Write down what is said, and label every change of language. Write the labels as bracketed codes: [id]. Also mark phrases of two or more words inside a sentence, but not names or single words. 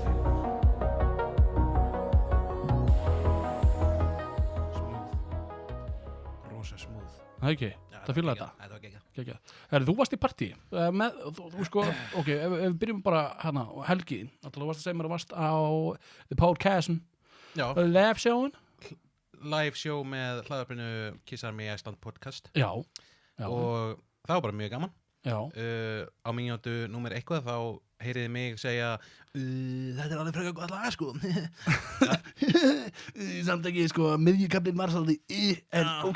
[is] Það er ekki, það fylgði þetta. Það var ekki. Þú varst í partí þú sko, ok, ef við byrjum bara hana helgi, þú varst að segja mér að varst á The Podcast [en] live showin. Live show [is] með hlaðarpinu Kiss Army Æsland podcast. Já. Og það var bara mjög gaman. Já. Á mínútu númer 1 þá heyriði mig segja þetta er alveg frekar gott lag, sko. Samt ekki, sko, miðjukaflinn var svolítið en ok.